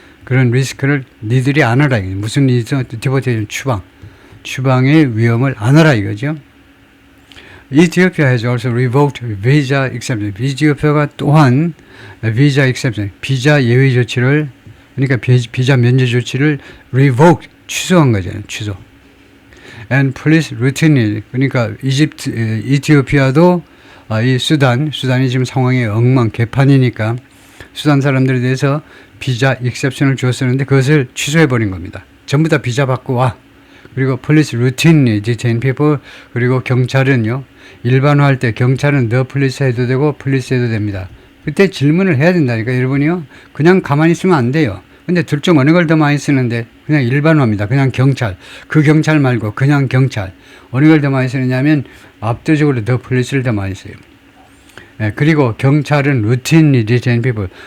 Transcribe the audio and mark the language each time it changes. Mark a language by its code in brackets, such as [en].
[ko] 그런 리스크를 니들이 안아라. 무슨 리스크? 디포테이션 추방의 위험을 안아라 이거죠. [en] Ethiopia has also revoked visa exemption. [ko] 이티오피아가 또한 [en] visa exemption, [ko] 비자 예외 조치를 그러니까 비자 면제 조치를 revoke 취소한 거잖아요. 취소. [en] And police routinely [ko] 그러니까 이티오피아도 이 수단이 지금 상황이 개판이니까 수단 사람들에 대해서 비자 익셉션을 줬었는데 그것을 취소해버린 겁니다. 전부 다 비자 받고 와. 그리고 [en] police routinely detain people. [ko] 그리고 경찰은요. 일반화할 때 경찰은 the police 해도 되고 police 해도 됩니다. 그때 질문을 해야 된다니까 여러분이요. 그냥 가만히 있으면 안 돼요. 근데 둘 중 어느 걸 더 많이 쓰는데 그냥 일반화입니다. 그냥 경찰. 그 경찰 말고 그냥 경찰. 어느 걸 더 많이 쓰느냐면 압도적으로 the police를 더 많이 써요. 그리고 경찰은 [en] routinely detain people.